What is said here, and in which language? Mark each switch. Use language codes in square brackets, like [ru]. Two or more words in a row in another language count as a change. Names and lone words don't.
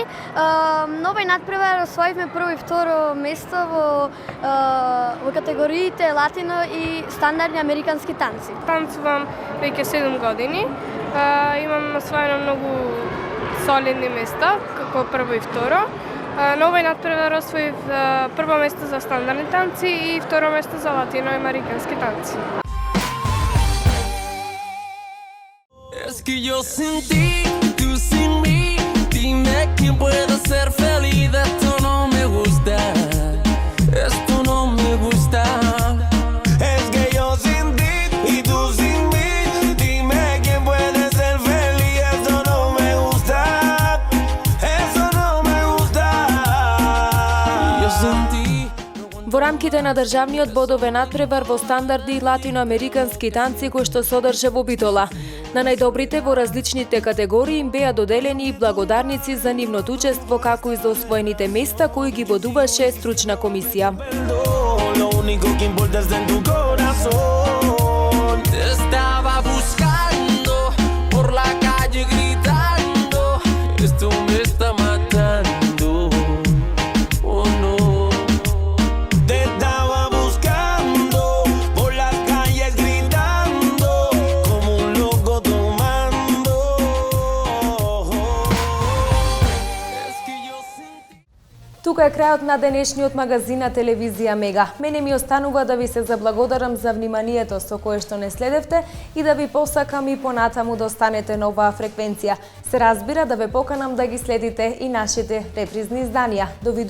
[mk] На овој надпревар освоивме прво и второ место во категориите латино и стандардни американски танци. Танцувам веќе 7 години. Имам освоено многу солидни места, како прво и второ. На овој надпревар освоив прво место за стандардни танци и второ место за латино и американски танци. [es] Es que yo sin ti, tú sin mí, dime quién puede ser feliz. Esto no me gusta, esto no me gusta. Es que yo sin ti y tú sin mí, dime quién puede ser feliz. Esto no me gusta, eso no me gusta. Yo sin ti. [mk] Во рамките на државниот бодовен надпревар во стандарди и латиноамерикански танци кој што содржа во Битола. На најдобрите во различните категории им беа доделени и благодарници за нивното учество, како и за освоените места кои ги водуваше стручна комисија. [es] Lo único que importa es en tu corazón. Te estaba buscando por la calle gritando. Esto me está matando. Oh no. Te estaba buscando por las calles gritando como un loco tomando. Es que yo sentí. [mk] Тука е крајот на денешниот магазин на телевизија Мега. Мене ми останува да ви се заблагодарам за вниманието со кое што не следевте и да ви посакам и понатаму да останете на оваа фреквенција. Се разбира да ве поканам да ги следите и нашите репризни изданија.